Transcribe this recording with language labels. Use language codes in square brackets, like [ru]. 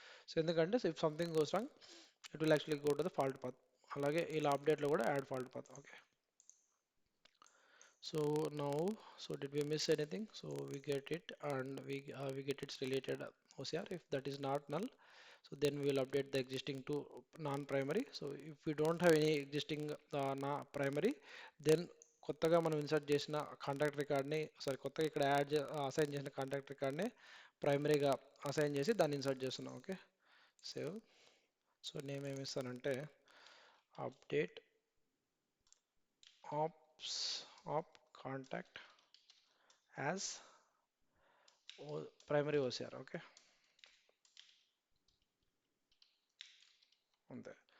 [en] So ఎందుకంటే if something goes wrong it will actually go to the fault path. [te] అలాగే ఇలా అప్డేట్లో కూడా add fault path okay. [en] So now, so did we miss anything? So we get it and we get its related OCR. If that is not null, so then we will update the existing to non-primary. So if we don't have any existing primary, then [te] కొత్తగా మనం insert చేసిన contact రికార్డ్ని sorry కొత్తగా ఇక్కడ assign చేసిన contact రికార్డ్ని ప్రైమరీగా assign చేసి దాన్ని insert చేస్తున్నాం ఓకే. సేవ్. సో నేమ్ ఏమి ఇస్తానంటే అప్డేట్ ఆప్స్ ఆప్ contact as primary OCR okay అంతే.